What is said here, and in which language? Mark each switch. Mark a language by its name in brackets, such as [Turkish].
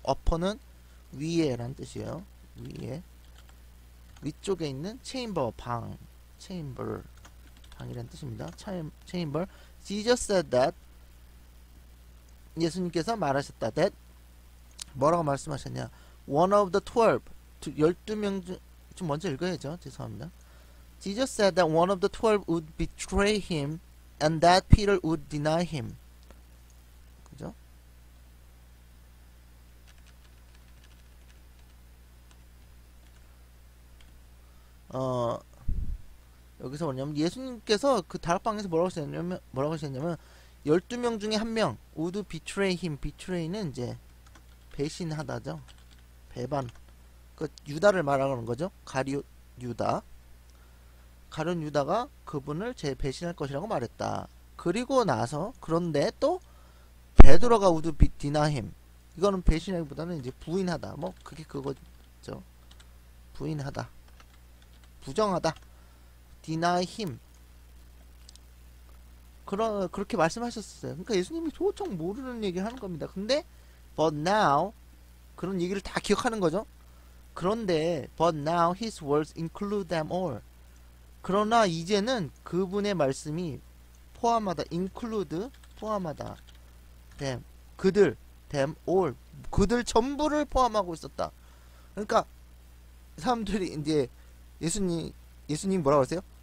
[Korean] upper는 위에라는 뜻이에요. 위에 위쪽에 있는 chamber chamber 방이라는 뜻입니다. chamber. [English] Jesus said that [Korean] 예수님께서 말하셨다. that 뭐라고 말씀하셨냐. one of the 12명 중 좀 먼저 읽어야죠. 죄송합니다. [English] Jesus said that one of the 12 would betray him and that Peter would deny him. [Korean] 그죠? 여기서 뭐냐면 예수님께서 그 다락방에서 뭐라고 하셨냐면 12명 중에 한 명 [English] would betray him. [Korean] betray는 이제 배신하다죠. 배반. 그 유다를 말하는 거죠. 가룟 유다가 그분을 배신할 것이라고 말했다. 그리고 나서 그런데 또 베드로가 [English] would deny him. [Korean] 이거는 배신하기보다는 이제 부인하다. 뭐 그게 그거죠. 부인하다. 부정하다. [English] deny him. [Korean] 그렇게 말씀하셨어요. 그러니까 예수님이 도저히 모르는 얘기를 하는 겁니다. 근데 [English] but now [Korean] 그런 얘기를 다 기억하는 거죠. [English] 그런데 but now his words include them all. [Korean] 그러나 이제는 그분의 말씀이 포함하다. include 포함하다. them 그들 [English] them all [Korean] 그들 전부를 포함하고 있었다. 그러니까 사람들이 이제 예수님 뭐라고 하세요?